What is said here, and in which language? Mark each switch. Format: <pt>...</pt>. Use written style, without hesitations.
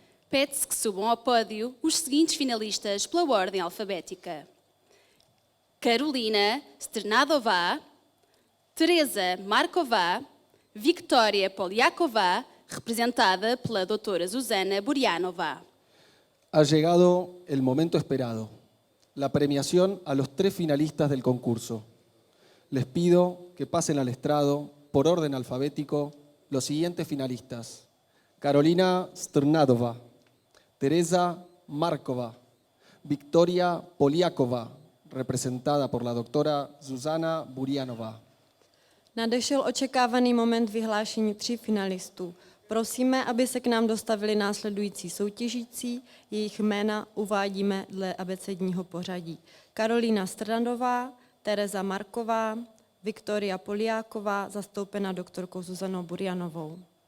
<pt>Pede-se que subam ao pódio os seguintes finalistas pela ordem alfabética: Karolina Strnadová, Tereza Marková, Viktoria Poliáková, representada pela doutora Zuzana Burjanová.</pt> <es>Ha llegado el momento esperado, la premiación a los 3 finalistas del concurso. Les pido que pasen al estrado, por orden alfabético, los siguientes finalistas: Karolina Strnadová, Tereza Marková, Viktoria Poliáková, representada por la doctora Zuzana Burjanová.</es> <cs>Nadešel očekávaný moment vyhlášení 3 finalistů. Prosíme, aby se k nám dostavili následující soutěžící, jejich jména uvádíme dle abecedního pořadí: Karolina Strnadová, Tereza Marková, Viktoria Poliáková, zastoupena doktorkou Zuzanou Burjanovou.</cs>